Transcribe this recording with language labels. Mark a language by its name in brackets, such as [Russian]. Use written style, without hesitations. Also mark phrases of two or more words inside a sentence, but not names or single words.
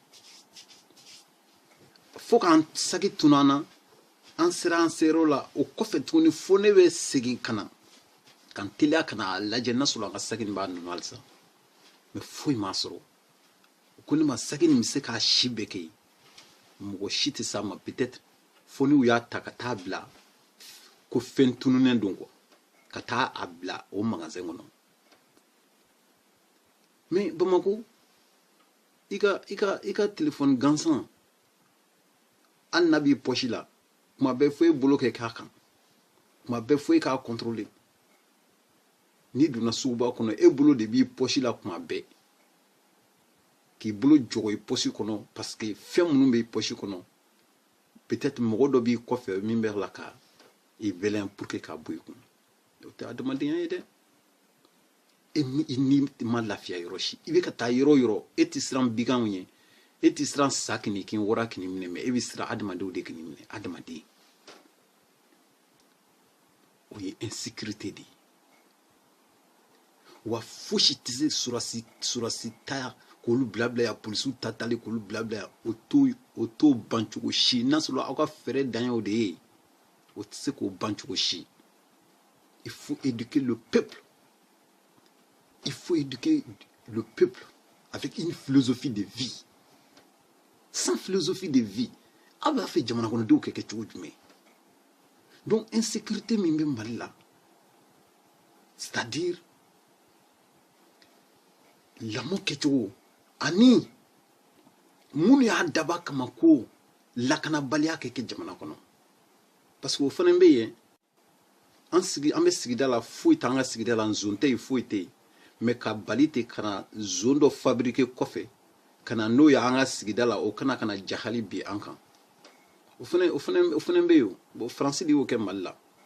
[Bambara] fo k'an saki tunu an na an sera yɔrɔ la o kɔfɛ tuguni fo ne bɛ segin ka na ka n teliya ka na lajɛ n'a sɔrɔ an ka saki nin b'a nɔ halisa mais foyi m'a sɔrɔ ko ne ma saki nin bɛ se k'a si bɛɛ kɛ mɔgɔ si tɛ s'a ma peut-être fo n'u y'a ta ka taa bila ko fɛn tununnen don quoi ka taa a bila o magasin kɔnɔ mais Bamako i ka téléphone gansan hali n'a b'i poche la kuma bɛɛ fo e bolo kɛ k'a kan kuma bɛɛ fo e k'a contrôler n'i donna suguba kɔnɔ e bolo de b'i poche la kuma bɛɛ k'i bolo jɔgɔ i poche kɔnɔ [French] parce que [Bambara] fɛn minnu b'i poche kɔnɔ peut-être mɔgɔ dɔ b'i kɔfɛ min bɛ la ka i vɛlɛn [French] pour que [Bambara] k'a bɔ i kun o tɛ adamadenya ye dɛ i ni ma lafiya yɔrɔ si i bɛ ka taa yɔrɔ yɔrɔ e tɛ siran biganw ye e tɛ siran sa kini kin wara kini minɛ mais e bɛ siran adamadenw de kini minɛ adamaden o ye insécurité de ye wa fosi tɛ se surasi ta k'olu bilabila ya polisiw ta tali k'olu bilabila ya o t'o ban cogo si n'a sɔrɔ aw ka fɛɛrɛ dan ye o de ye o tɛ se k'o ban cogo si [French] il faut éduquer le peuple il faut éduquer le peuple avec une philosophie de vie sans philosophie de vie [Bambara] aw b'a fɛ jamana kɔnɔdenw kɛ kɛ cogo jumɛn donc insécurité min bɛ Mali la c'est-à-dire lamɔ kɛcogo ani minnu y'a daba kama ko lakanabaliya kɛ jamana kɔnɔ [French] parce que [Bambara] o fana bɛ yen an bɛ sigida la foyi t'an ka sigida la zone tɛ yen foyi tɛ yen mais ka bali ten ka na zone dɔ fabriquer kɔfɛ ka na n'o y'an ka sigida la o kana ka na jahali bi an kan o fana bɛ yen bon faransi de y'o kɛ Mali la